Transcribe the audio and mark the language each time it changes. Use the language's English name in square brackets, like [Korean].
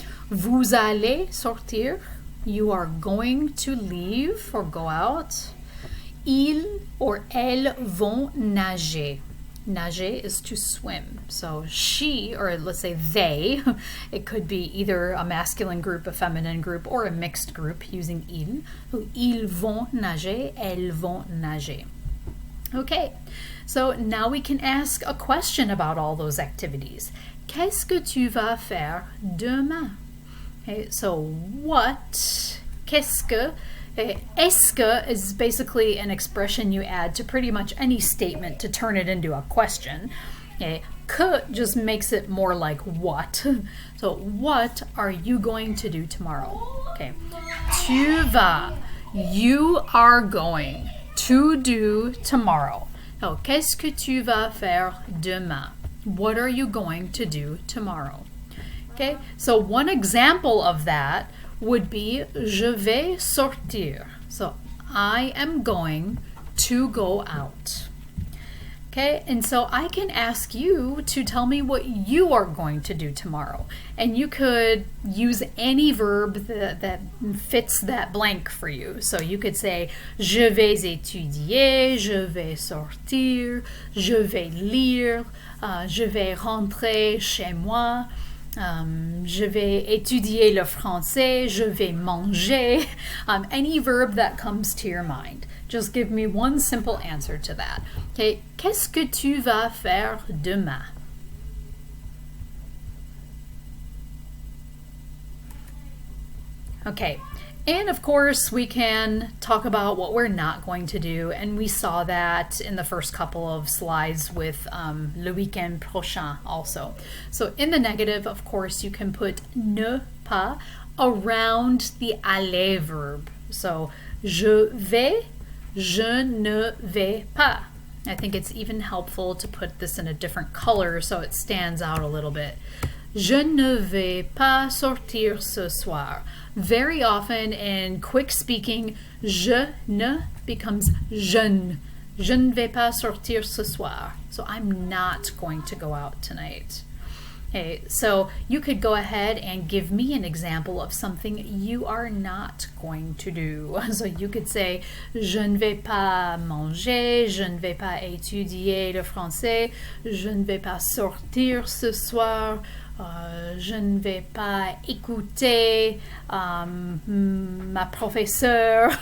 [French] Vous allez sortir. [English] You are going to leave or go out. [French] Ils or elles vont nager. Nager [English] is to swim. So she, or let's say they, it could be either a masculine group, a feminine group, or a mixed group using il. [French] So, ils vont nager, elles vont nager. [English] Okay, so now we can ask a question about all those activities. [French] Qu'est-ce que tu vas faire demain? [English] Okay, so what, [French] qu'est-ce que, est-ce que [English] is basically an expression you add to pretty much any statement to turn it into a question. Okay, que just makes it more like what. So what are you going to do tomorrow? Okay, [French] tu vas, [English] you are going to do tomorrow. [French] So qu'est-ce que tu vas faire demain? [English] What are you going to do tomorrow? Okay, so one example of that would be [French] je vais sortir. [English] So I am going to go out. Okay, and so I can ask you to tell me what you are going to do tomorrow. And you could use any verb that fits that blank for you. So you could say [French] je vais étudier, je vais sortir, je vais lire, je vais rentrer chez moi. Je vais étudier le français, je vais manger, [English] any verb that comes to your mind. Just give me one simple answer to that. [French] Okay, qu'est-ce que tu vas faire demain? [English] Okay, and of course we can talk about what we're not going to do, and we saw that in the first couple of slides with [French] le week-end prochain [English] also. So in the negative, of course, you can put [French] ne pas [English] around the aller verb. [French] So je vais, je ne vais pas. [English] I think it's even helpful to put this in a different color so it stands out a little bit. [French] Je ne vais pas sortir ce soir. [English] Very often in quick speaking, [French] je ne [English] becomes je ne. [French] Je ne vais pas sortir ce soir. [English] So I'm not going to go out tonight. Okay, so you could go ahead and give me an example of something you are not going to do. So you could say, [French] je ne vais pas manger, je ne vais pas étudier le français, je ne vais pas sortir ce soir, je ne vais pas écouter ma professeure.